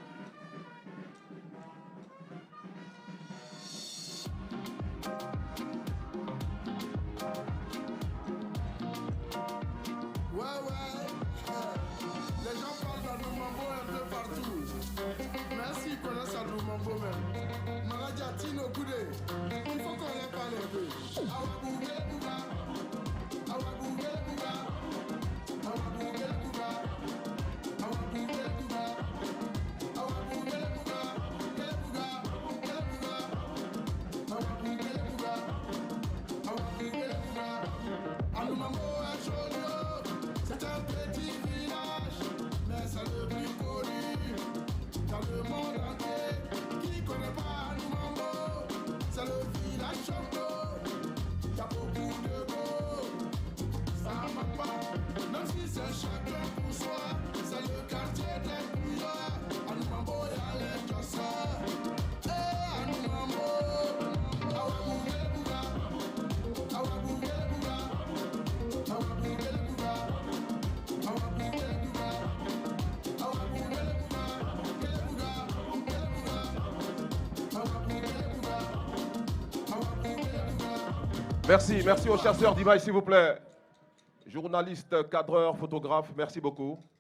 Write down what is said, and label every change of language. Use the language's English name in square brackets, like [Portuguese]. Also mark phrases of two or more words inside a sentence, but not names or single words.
[French] Ouais, ouais. Les gens parlent d'Anoumambo un peu partout. Merci, ils connaissent Anoumambo même. Maradja Tino Goudé. Il faut qu'on en parle un peu. Awa Boubé Bouba. Awa Boubé Bouba. Awa Boubé Bouba. Awa Boubé Bouba. Awa Boubé Bouba. Boubé Bouba. Boubé Bouba. Awa Boubé Bouba. Awa Boubé Bouba. Anoumambo est joli. C'est un petit village, mais c'est le plus connu dans le monde entier. Qui connaît pas Anoumambo? C'est le village Chongo. Y a beaucoup de beaux, ça manque pas. Même si c'est chacun pour soi, c'est le quartier des bouillards. Anoumambo, y'a les casseurs. Eh, Anoumambo, Awa Boubé Bouba. Awa Boubé Bouba. Awa Boubé Bouba. Merci, merci aux chasseurs d'images, s'il vous plaît. Journalistes, cadreurs, photographes, merci beaucoup.